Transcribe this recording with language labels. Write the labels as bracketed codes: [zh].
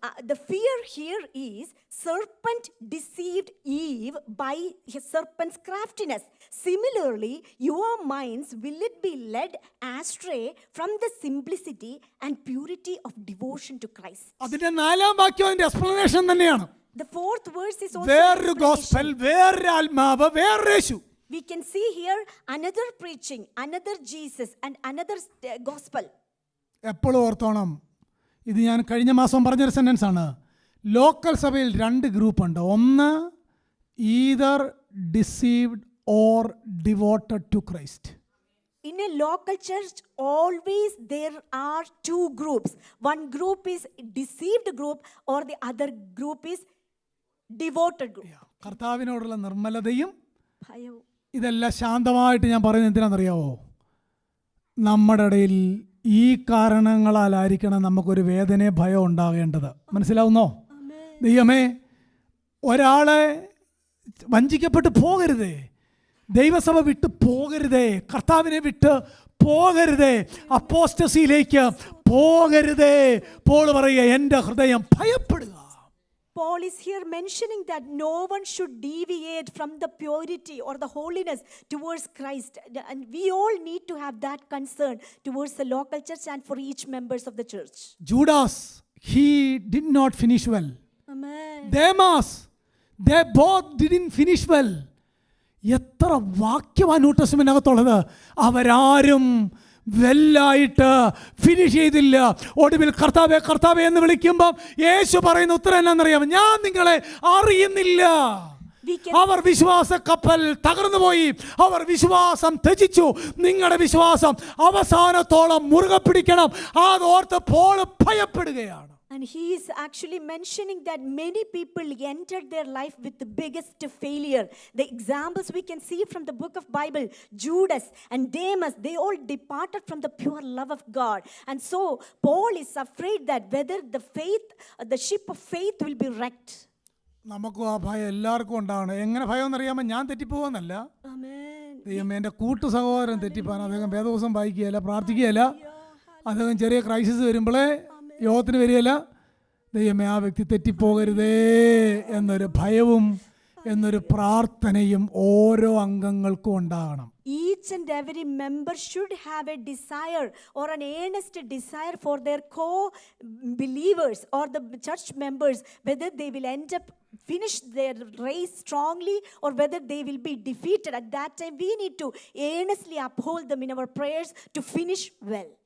[en] The fear here is serpent deceived Eve by his serpent's craftiness. Similarly, your minds will it be led astray from the simplicity and purity of devotion to Christ. [ml] അതിന്റെ 4-ാം വാക്യം അതിന്റെ explanation തന്നെയാണ്. [en] The fourth verse is also [ml] വേറൊരു [en] an [ml] gospel, [en] explanation. [ml] വേറൊരു ആത്മാവ്, വേറൊരു യേശു. [en] We can see here another preaching, another Jesus and another gospel. [ml] എപ്പോഴും ഓർത്തോണം, ഇത് ഞാൻ കഴിഞ്ഞ മാസം പറഞ്ഞൊരു സെൻറ്റൻസ് ആണ്. ലോക്കൽ സഭയിൽ 2 ഗ്രൂപ്പുണ്ട്. ഒന്ന് [en] Either deceived or devoted to Christ. In a local church, always there are 2 groups. One group is deceived group or the other group is devoted group. [ml] കർത്താവിനോടുള്ള നിർമ്മലതയും ഭയവും. ഇതെല്ലാം ശാന്തമായിട്ട് ഞാൻ പറയുന്നത് എന്തിനാണെന്നറിയാവോ? നമ്മുടെ ഇടയിൽ ഈ കാരണങ്ങളാലായിരിക്കണം നമുക്കൊരു വേദനയും ഭയം ഉണ്ടാകേണ്ടത്. മനസ്സിലാവുന്നോ? ദൈവമേ, ഒരാളെ വഞ്ചിക്കപ്പെട്ട് പോകരുതേ, ദൈവസഭ വിട്ട് പോകരുതേ, കർത്താവിനെ വിട്ട് പോകരുതേ, അപ്പോസ്റ്റസിയിലേക്ക് പോകരുതേ. പോൾ പറയുക, എൻ്റെ ഹൃദയം ഭയപ്പെടുക. [en] Paul is here mentioning that no one should deviate from the purity or the holiness towards Christ. And we all need to have that concern towards the local church and for each members of the church. Judas, he did not finish well. Amen. Demas, they both didn't finish well. [ml] എത്ര വാക്യമാണ് new ടെസ്റ്റ്മെന്റിനകത്തുള്ളത്. അവരാരും വെല്ലായിട്ട് finish ചെയ്തില്ല. ഒടുവിൽ കർത്താവേ കർത്താവേ എന്ന് വിളിക്കുമ്പോൾ യേശു പറയുന്ന ഉത്തരം എന്നാണെന്നറിയാമോ? ഞാൻ നിങ്ങളെ അറിയുന്നില്ല. അവർ വിശ്വാസ കപ്പൽ തകർന്നു പോയി, അവർ വിശ്വാസം ത്യജിച്ചു. നിങ്ങളുടെ വിശ്വാസം അവസാനത്തോളം മുറുകെ പിടിക്കണം. അതോർത്ത് Paul ഭയപ്പെടുകയാണ്. [en] And he is actually mentioning that many people entered their life with the biggest failure. The examples we can see from the book of Bible, Judas and Demas, they all departed from the pure love of God. And so Paul is afraid that whether the ship of faith will be wrecked. [ml] നമുക്കും ആ ഭയം എല്ലാവർക്കും ഉണ്ടാവണം. എങ്ങനെ ഭയം എന്നറിയാമോ? ഞാൻ തെറ്റിപ്പോകുന്നല്ല. ദൈവമേ, എൻ്റെ കൂട്ടു സഹോദരൻ തെറ്റിപ്പോകാൻ അദ്ദേഹം വേദപുസ്തകം വായിക്കുകയില്ല, പ്രാർത്ഥിക്കുകയില്ല. അദ്ദേഹം ചെറിയ ക്രൈസിസ് വരുമ്പോഴേ യോഗത്തിന് വരികയില്ല. ദൈവമേ, ആ വ്യക്തി തെറ്റിപ്പോകരുതേ എന്നൊരു ഭയവും എന്നൊരു പ്രാർത്ഥനയും ഓരോ അംഗങ്ങൾക്കും ഉണ്ടാകണം. [en] Each and every member should have a desire or an earnest desire for their co-believers or the church members, whether they will end up finish their race strongly or whether they will be defeated. At that time, we need to earnestly uphold them in our prayers to finish well.